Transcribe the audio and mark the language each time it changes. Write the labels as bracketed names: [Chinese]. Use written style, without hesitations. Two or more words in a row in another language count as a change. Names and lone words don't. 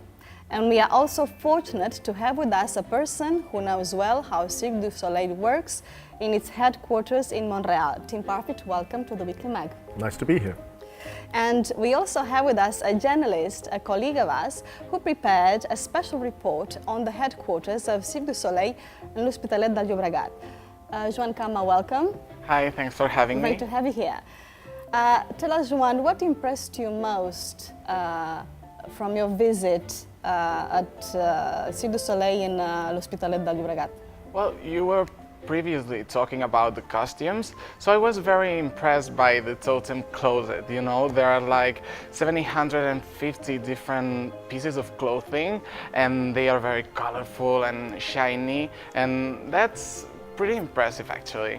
[English] And we are also fortunate to have with us a person who knows well how Cirque du Soleil works in its headquarters in Montreal. Tim Parfit, welcome to the Weekly Mag. Nice to be here. And we also have with us a journalist, a colleague of us, who prepared a special report on the headquarters of Cirque du Soleil in l'Hospitalet del Llobregat. Joan Kama, welcome. Hi, thanks for having me. Great to have you here. Tell us, Joan, what impressed you most from your visit at Cirque du Soleil in l'Hospitalet del Llobregat? Well, you were previously talking about the costumes, so I was very impressed by the Totem closet. You know, there are like 750 different pieces of clothing, and they are very colorful and shiny, and that's pretty impressive actually.